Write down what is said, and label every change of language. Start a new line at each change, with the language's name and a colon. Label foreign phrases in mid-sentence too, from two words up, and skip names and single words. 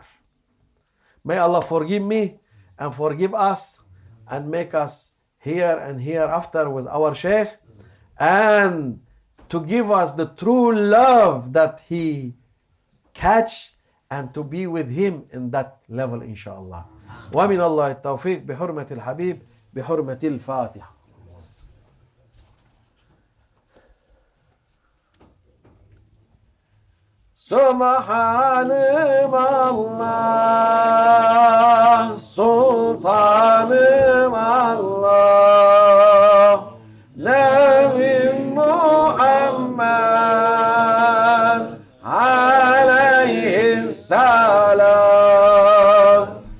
English: May Allah forgive me and forgive us and make us here and hereafter with our sheikh, and to give us the true love that he catch, and to be with him in that level inshallah.
Arabic: ومن الله التوفيق بحرمة الحبيب بحرمة الفاتحة.
Turkish: Subhanım Allah, Sultanım Allah, Nebim Muhammed aleyhisselam.